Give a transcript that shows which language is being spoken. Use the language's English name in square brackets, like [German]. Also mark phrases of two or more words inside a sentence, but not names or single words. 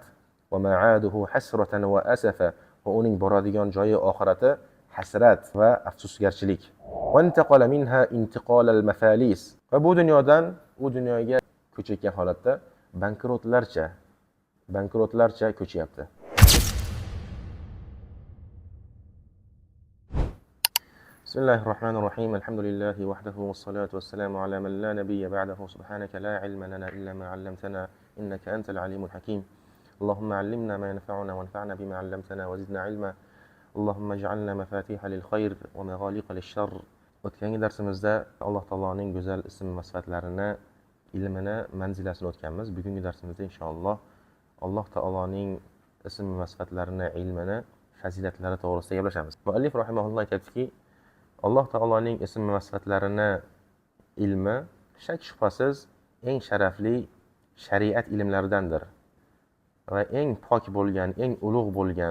[Arabic] ومعاده حسرة وأسفا. [Uzbek] Va uning boradigan joyi oxirati hasrat va afsusgarchilik. [Arabic] وانتقل منها انتقال المفاليس. [Uzbek] Va bu dunyodan u dunyoga ko'chayotgan holatda bankrotlarcha ko'chyapti. [Arabic] بسم الله الرحمن الرحيم. الحمد لله وحده والصلاة والسلام على من لا نبي بعده. سبحانك لا علم لنا إلا ما علمتنا إنك أنت العليم الحكيم. اللهم علمنا ما ينفعنا وانفعنا بما علمتنا وزدنا علما. اللهم اجعلنا مفاتيح للخير ومغاليق للشر. [Uzbek] O'tgangi darsimizda Alloh taoloning go'zal ism va sifatlarini, ilmini, manzilasini o'tganmiz. Bugungi darsimizda inshaalloh Alloh taoloning ism va sifatlarini, ilmini, fazilatlari to'g'risida gaplashamiz. Muallif rahimahulloh aytadiki, Alloh taoloning ism va sifatlarini, ilmi shak shubhasiz eng sharafli shariat ilmlaridandir va eng pok bo'lgan, eng ulug' bo'lgan.